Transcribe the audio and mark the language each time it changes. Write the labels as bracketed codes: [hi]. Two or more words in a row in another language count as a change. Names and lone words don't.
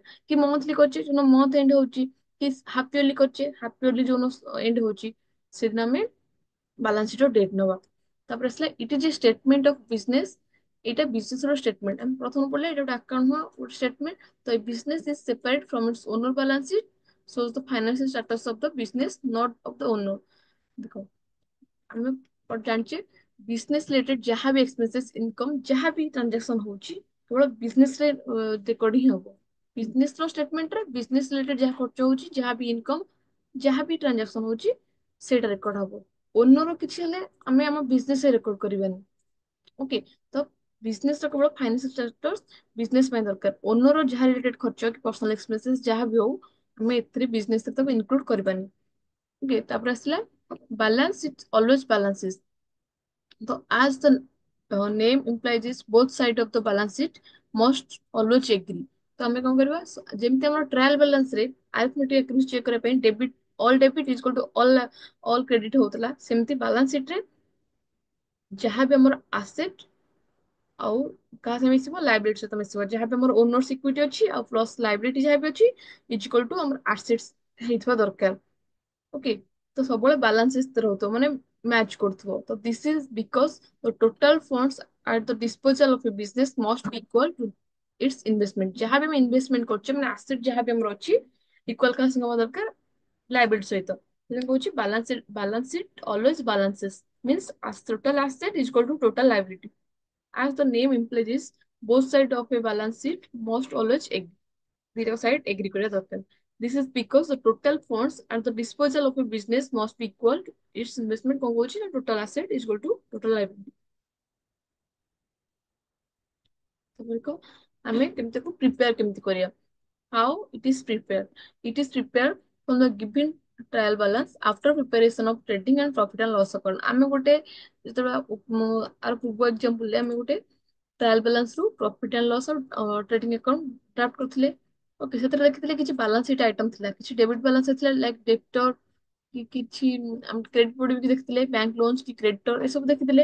[or] କି ମନ୍ଥଲି କରୁଛେ, ଯୋଉଦିନ [en] month end [or] ହଉଛି, କି [en] half yearly [or] କରୁଛେ, [en] half yearly [or] ଯୋଉଦିନ ଏଣ୍ଡ ହଉଛି ସେଦିନ ଆମେ [en] balance sheet [or] ର ଡେଟ୍ ନବା। ତାପରେ ଆସିଲା [en] it is a statement of business. [or] ଏଇଟା ବିଜନେସ ର ଷ୍ଟେଟମେଣ୍ଟ। ଆମେ ପ୍ରଥମ ପଢିଲେ ଏଇଟା ଗୋଟେ ଆକାଉଣ୍ଟ ନୁହଁ, ଗୋଟେ ଷ୍ଟେଟମେଣ୍ଟ। [en] ତ a business is separate from its owner balance sheet, shows the financial status of the business not of the owner। [or] ଦେଖ ଆମେ ଜାଣିଛେ [en] business related [or] ଯାହା ବି [en] expenses, income, [or] ଯାହା ବି ଟ୍ରାଞ୍ଜାକ୍ସନ ହଉଛି କେବଳ ବିଜନେସ ରେ ରେକର୍ଡ ହିଁ ହବ। ବିଜନେସ ର ଷ୍ଟେଟମେଣ୍ଟରେ [en] business related [or] ଯାହା ଖର୍ଚ୍ଚ ହଉଛି, ଯାହା ବି ଇନକମ୍, ଯାହା ବି ଟ୍ରାଞ୍ଜାକ୍ସନ ହଉଛି ସେଇଟା ରେକର୍ଡ ହବ। ଓନର କିଛି ହେଲେ ଆମେ ଆମ [en] business record [or] କରିବାନି। ଓକେ, ତ ବିଜନେସ ର କେବଳ [en] financial status business [or] ପାଇଁ ଦରକାର। ଓନର ଯାହା ରିଲେଟେଡ ଖର୍ଚ୍ଚ କି [en] personal expenses [or] ଯାହା ବି ହଉ ଆମେ ଏଥିରେ ବିଜନେସ ରେ ତାକୁ ଇନକ୍ଲୁଡ କରିବାନି। ଓକେ, ତାପରେ ଆସିଲା [en] balance it always balances. So as the name implies is both side of the balance sheet must always agree. [or] तो ଆମେ କଣ କରିବା ଯେମିତି ଆମର [en] trial balance [or] ରେ [en] arithmetic accuracy check [or] କରିବା ପାଇଁ [en] debit is equal to all credit [or] ହଉଥିଲା, ସେମିତି [en] balance sheet [or] ରେ ଯାହା ବି ଆମର ଆସେଟ ଆଉ କାହା ସହିତ ମିଶିବ, ଲାଇବିଲିଟି ସହିତ ମିଶିବ। ଯାହା ବି ଆମର [en] owners equity [or] ଅଛି ଆଉ [en] plus liability [or] ଯାହା ବି ଅଛି [en] is equal to [or] ଆମର ଆସେଟ୍ସ ହେଇଥିବା ଦରକାର। ଓକେ, ତ ସବୁବେଳେ ବାଲାନ୍ସ ରହୁଥିବ, ମାନେ ମ୍ୟାଚ୍ କରୁଥିବ। [en] ତ this is because the total funds at the disposal of a business must be equal to its investment. [or] ଯାହା ବି ଆମେ ଇନଭେଷ୍ଟମେଣ୍ଟ କରୁଛେ, ମାନେ ଆସେଟ ଯାହା ବି ଆମର ଅଛି ଇକ୍ୱାଲ କାହା ସହିତ ହବା ଦରକାର, ଲାଇବିଲିଟି ସହିତ। ସେଥିପାଇଁ କହୁଛି [en] balance sheet always balances means as total asset is equal to total liability. As the name implies, both sides of a balance sheet must always agree. Zero side agree [or] କରିବା ଦରକାର। [en] This is because the total funds at the disposal of a business must be equal to its investment। [or] କଣ କହୁଛି ନା [en] total asset is equal to total liability। [or] ତାପରେ ଆମେ କେମିତି ତାକୁ ପ୍ରିପେୟାର କେମିତି କରିବା। [en] How it is prepared? It is prepared from the given trial balance after preparation of trading and profit and loss account। [or] ଆମେ ଗୋଟେ ଯେତେବେଳେ ଆର ପୂର୍ବ ଏକ୍ସାମ୍ପଲ ରେ ଆମେ ଗୋଟେ [en] trial balance [or] ରୁ [en] profit and loss [or] ଆଉ [en] trading account draft [or] କରିଥିଲେ। ଓକେ, ସେଥିରେ ଦେଖିଥିଲେ କିଛି [en] balance sheet item [or] ଥିଲା, କିଛି [en] debit balance [or] ଥିଲା [en] like debtor [or] କି କିଛି [en] credit board [or] ବି ଦେଖିଥିଲେ, [en] bank loans [or] କି କ୍ରେଡିଟର ଏସବୁ ଦେଖିଥିଲେ।